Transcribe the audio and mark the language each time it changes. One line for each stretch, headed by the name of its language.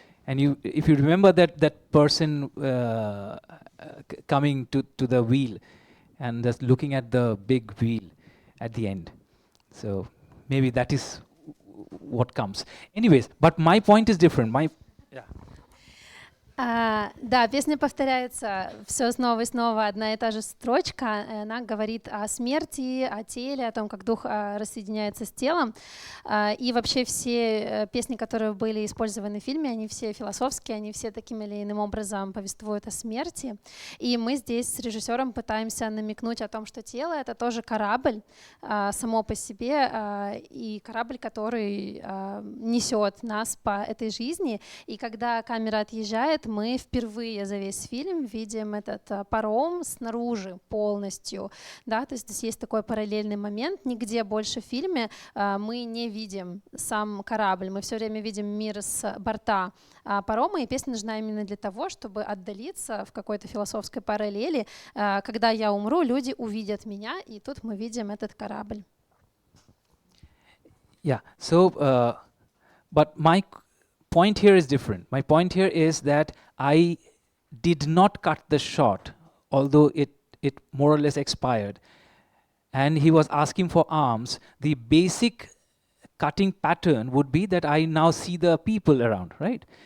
English: And if you remember that person coming to the wheel and just looking at the big wheel at the end. So maybe that is what comes. Anyways, but my point is different.
Russian: Да, песня повторяется все снова и снова, одна и та же строчка. Она говорит о смерти, о теле, о том, как дух рассоединяется с телом. И вообще все песни, которые были использованы в фильме, они все философские, они все таким или иным образом повествуют о смерти. И мы здесь с режиссером пытаемся намекнуть о том, что тело — это тоже корабль само по себе, и корабль, который несет нас по этой жизни. И когда камера отъезжает, мы впервые за весь фильм видим этот паром снаружи полностью, да, то есть здесь есть такой параллельный момент. Нигде больше в фильме мы не видим сам корабль, мы все время видим мир с борта парома, и песня нужна именно для того, чтобы отдалиться в какой-то философской параллели. Когда я умру, люди увидят меня, и тут мы видим этот корабль.
English: Yeah. So, but my point here is different. My point here is that I did not cut the shot, although it more or less expired. And he was asking for arms. The basic cutting pattern would be that I now see the people around, right?